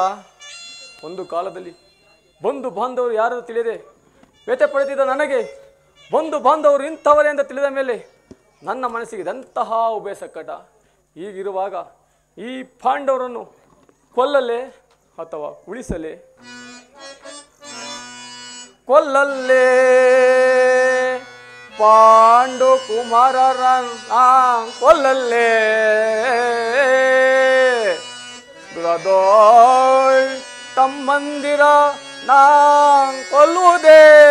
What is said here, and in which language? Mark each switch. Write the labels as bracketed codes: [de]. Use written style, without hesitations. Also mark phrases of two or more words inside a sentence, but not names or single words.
[kn] ಒಂದು ಕಾಲದಲ್ಲಿ ಬಂಧು ಬಾಂಧವರು ಯಾರನ್ನು ತಿಳಿಯದೆ ವ್ಯಥೆ ಪಡೆದಿದ್ದ ನನಗೆ ಬಂಧು ಬಾಂಧವರು ಇಂಥವರೇ ಅಂತ ತಿಳಿದ ಮೇಲೆ ನನ್ನ ಮನಸ್ಸಿಗೆ ಇದಂತಹ ಉಭಯ ಸಂಕಟ. ಹೀಗಿರುವಾಗ ಈ ಪಾಂಡವರನ್ನು ಕೊಲ್ಲಲೇ ಅಥವಾ ಉಳಿಸಲೇ? ಕೊಲ್ಲಲ್ಲೇ ಪಾಂಡು ಕುಮಾರರನ್ನ ಕೊಲ್ಲಲ್ಲೇ ದುರದೋಯ್ ತಮ್ಮಂದಿರ ನಾ ಕೊಲ್ಲುವುದೇ